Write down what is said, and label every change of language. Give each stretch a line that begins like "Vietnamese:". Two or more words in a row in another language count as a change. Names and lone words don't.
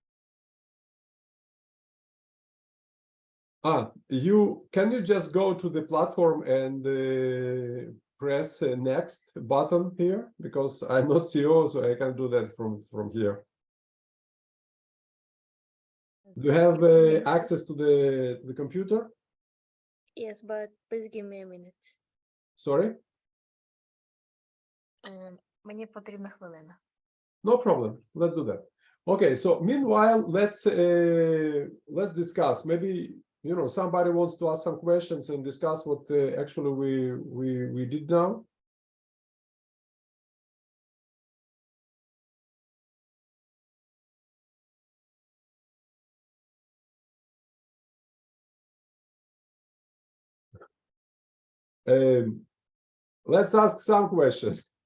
English: Can you just go to the platform and press next button here? Because I'm not CEO, so I can do that from here. Do you have access to the computer? Yes, but please give me a minute. Sorry?
Ukrainian: Мені потрібна хвилина.
English: No problem. Let's do that. Okay, so meanwhile, let's discuss. Maybe somebody wants to ask some questions and discuss what actually we did now. Let's ask some questions.